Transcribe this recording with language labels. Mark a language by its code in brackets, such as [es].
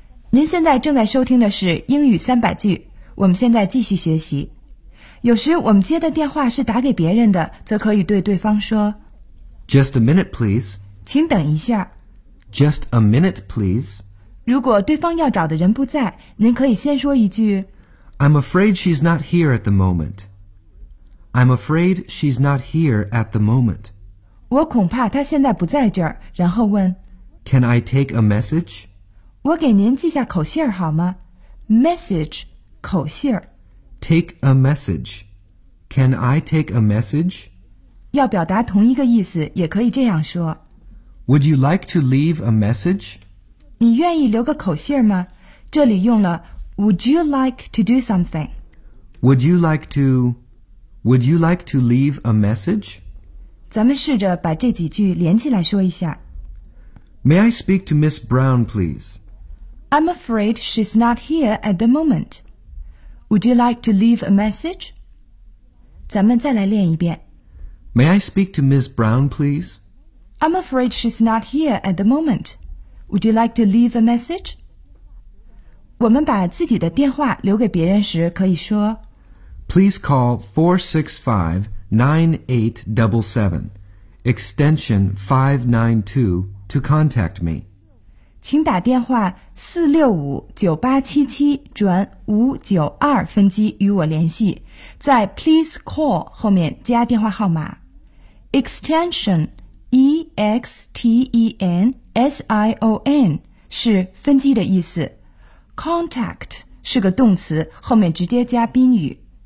[zh] 您现在正在收听的是英语三百句，我们现在继续学习。有时我们接的电话是打给别人的，则可以对对方说 [en] Just a minute, please. [zh] 请等一下。 [en] Just a minute, please. [zh] 如果对方要找的人不在，您可以先说一句 [en] I'm afraid she's not here at the moment. I'm afraid she's not here at the moment. [zh] 我恐怕她现在不在这儿，然后问 [en] Can I take a message? [zh] 我给您记下口信好吗 ?Message, 口信 [en] Take a message. Can I take a message? [zh] 要表达同一个意思，也可以这样说。 [en] Would you like to leave a message? [zh] 你愿意留个口信吗？这里用了 [en] Would you like to do something? Would you like to leave a message? [zh] 咱们试着把这几句连起来说一下。 [en] May I speak to Miss Brown, please? I'm afraid she's not here at the moment. Would you like to leave a message? 咱们再来练一遍。 May I speak to Miss Brown, please? I'm afraid she's not here at the moment. Would you like to leave a message? [zh] 我们把自己的电话留给别人时可以说 [en] Please call 465-9877, extension 592. To contact me. [zh] 请打电话465-9877转592分机与我联系，在 [en] please call [zh] 后面加电话号码 extension extension 是分机的意思， contact 是个动词，后面直接加宾语。